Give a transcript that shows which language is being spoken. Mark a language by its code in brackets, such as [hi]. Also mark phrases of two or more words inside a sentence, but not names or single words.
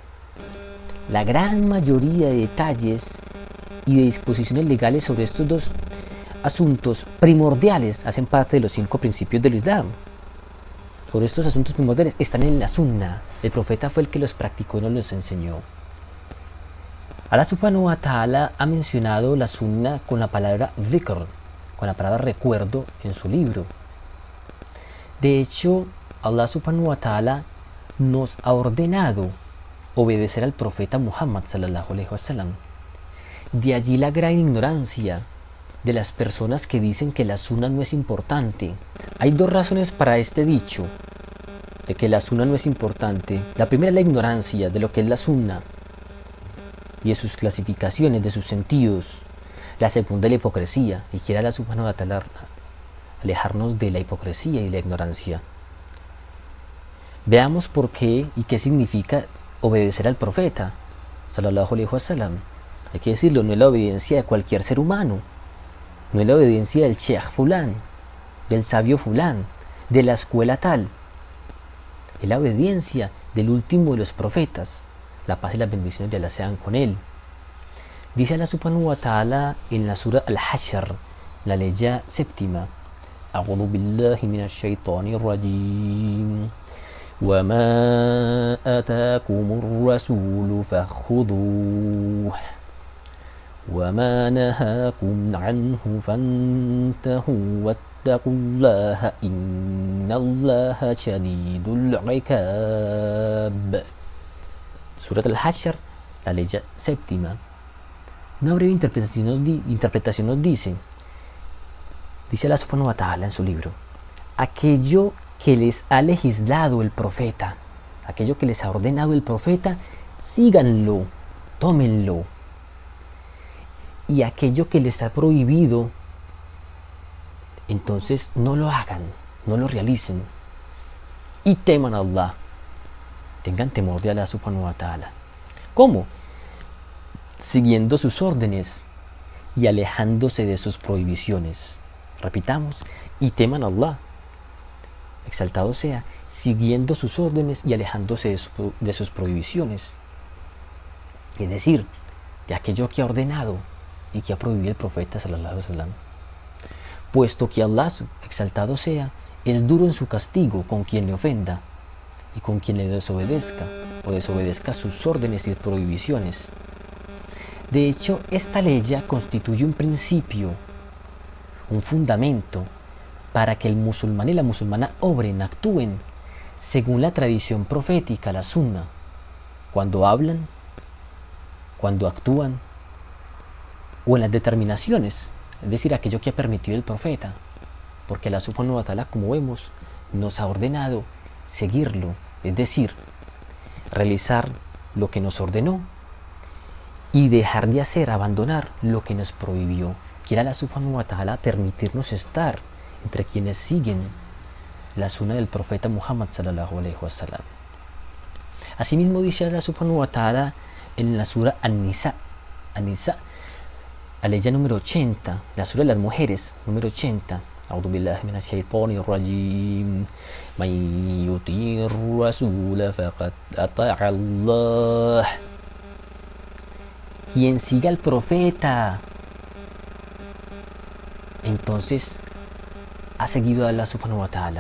[es] La gran mayoría de detalles y de disposiciones legales sobre estos dos asuntos primordiales hacen parte de los 5 principios del Islam. Sobre estos asuntos primordiales están en la sunna. El profeta fue el que los practicó y nos los enseñó. [ar] الله سبحانه وتعالى [es] ha mencionado la sunna con la palabra dhikr, con la palabra recuerdo en su libro. De hecho, [ar] الله سبحانه وتعالى [es] nos ha ordenado obedecer al profeta Muhammad [ar] صلى الله عليه وسلم. [es] De allí la gran ignorancia de las personas que dicen que la sunna no es importante. Hay 2 razones para este dicho de que la sunna no es importante. La primera es la ignorancia de lo que es la sunna y de sus clasificaciones, de sus sentidos. La segunda es la hipocresía, y quiere [ar] الله سبحانه وتعالى [es] alejarnos de la hipocresía y la ignorancia. Veamos por qué y qué significa obedecer al profeta, [ar] صلى الله عليه وسلم. [es] Hay que decirlo, no es la obediencia de cualquier ser humano, no es la obediencia del sheikh fulán, del sabio fulán, de la escuela tal. Es la obediencia del último de los profetas, la paz y las bendiciones de Allah sean con él. Dice [ar] الله سبحانه وتعالى [es] en la sura Al-Hashr, la leya séptima: [ar] أعوذ بالله من الشيطان الرجيم. وَمَا آتَاكُمُ الرَّسُولُ فَخُذُوهُ وَمَا نَهَاكُمْ عَنْهُ فَانْتَهُوا وَاتَّقُوا اللَّهَ إِنَّ اللَّهَ شَدِيدُ الْعِقَابِ. [es] Surat Al-Hashr, la leya séptima. Una breve interpretación nos dice [ar] الله سبحانه وتعالى [es] en su libro: aquello que les ha legislado el profeta, aquello que les ha ordenado el profeta, síganlo, tómenlo. Y aquello que les ha prohibido, entonces no lo hagan, no lo realicen. Y teman a Allah, tengan temor de [ar] الله سبحانه وتعالى. [es] ¿Cómo? Siguiendo sus órdenes y alejándose de sus prohibiciones. Repitamos: y teman a Allah, exaltado sea, siguiendo sus órdenes y alejándose de sus prohibiciones. Es decir, de aquello que ha ordenado y que ha prohibido el profeta [ar] صلى الله عليه وسلم. [es] Puesto que Allah, exaltado sea, es duro en su castigo con quien le ofenda y con quien le desobedezca o desobedezca sus órdenes y prohibiciones. De hecho, esta ley ya constituye un principio, un fundamento para que el musulmán y la musulmana obren, actúen según la tradición profética, la sunna, cuando hablan, cuando actúan o en las determinaciones, es decir, aquello que ha permitido el profeta, porque [ar] الله سبحانه وتعالى, [es] como vemos, nos ha ordenado seguirlo, es decir, realizar lo que nos ordenó y dejar de hacer, abandonar lo que nos prohibió. Quiere [ar] الله سبحانه وتعالى [es] permitirnos estar entre quienes siguen la sunna del profeta Muhammad [ar] صلى الله عليه وسلم. [es] Asimismo dice [ar] الله سبحانه وتعالى [es] en la sura An-Nisa, la ley número 80, la sura de las mujeres, número 80: [ar] أعوذ بالله من الشيطان الرجيم. من يطع الرسول فقد أطاع الله. [es] Quien siga al profeta, entonces ha seguido a [ar] الله سبحانه وتعالى.